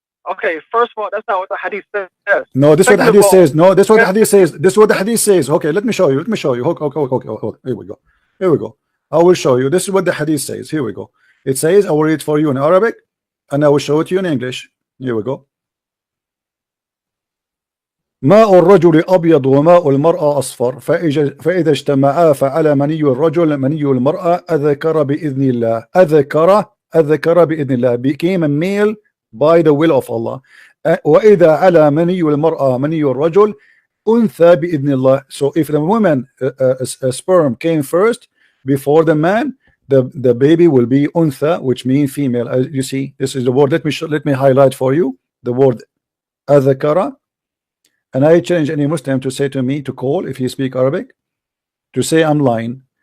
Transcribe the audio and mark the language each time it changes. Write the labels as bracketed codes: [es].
[en] Okay, first of all, that's not what the hadith says. No, this is what the hadith says. No, this is what the hadith says. This is what the hadith says. Okay, let me show you. Okay. Here we go. I will show you. This is what the hadith says. Here we go. It says, I will read for you in Arabic and I will show it to you in English. Here we go. [ar] ماء الرجل أبيض وماء المرأة أصفر فإذا اجتمعا فعلى مني الرجل مني المرأة أذكر بإذن الله. أذكر بإذن الله, [en] became a male by the will of Allah. [ar] وإذا على مني المرأة مني الرجل أنثى بإذن الله. [en] So if the woman a sperm came first before the man, the baby will be untha, which means female. As you see, this is the word. Let me highlight for you the word adhakara, and I challenge any Muslim to say to me, to call if he speak Arabic, to say I'm lying.